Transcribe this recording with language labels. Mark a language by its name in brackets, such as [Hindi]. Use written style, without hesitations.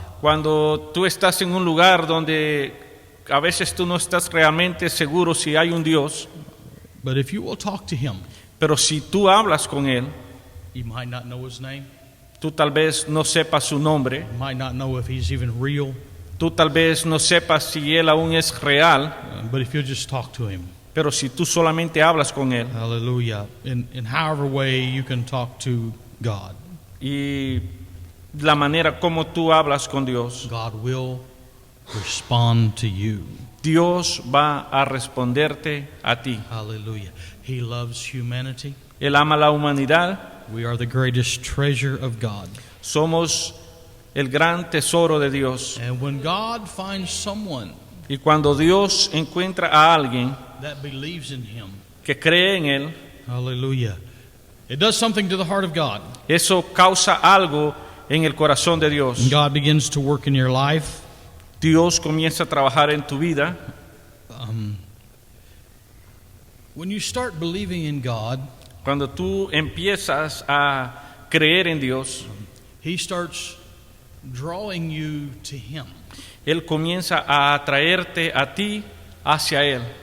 [Spanish] Cuando tú estás en un lugar donde a veces tú no estás realmente seguro si hay un Dios, [English] but if you will talk to Him, [Spanish] pero si tú hablas con Él, [English] you might not know His name, [Spanish] tú tal vez no sepas su nombre, [English] you might not know if He's even real, [Spanish] tú tal vez no sepas si Él aún es real, [English] but if you'll just talk to Him. [Spanish] pero si tú solamente hablas con Él [English] Hallelujah. In however way you can talk to God, [Spanish] y la manera como tú hablas con Dios, [English] God will respond to you. [Spanish] Dios va a responderte a ti. [English] Hallelujah. He loves humanity. [Spanish] Él ama la humanidad, [English] We are the greatest treasure of God. [Spanish] somos el gran tesoro de Dios. [English] And when God finds someone [Spanish] Y cuando Dios encuentra a alguien [English] that believes in Him, [Spanish] que cree en Él, [English] hallelujah, it does something to the heart of God. [Spanish] eso causa algo en el corazón de Dios. [English] And God begins to work in your life. [Spanish] Dios comienza a trabajar en tu vida. [English] When you start believing in God, [Spanish] Cuando tú empiezas a creer en Dios, [English] He starts drawing you to Him. [Spanish] Él comienza a atraerte a ti hacia Él.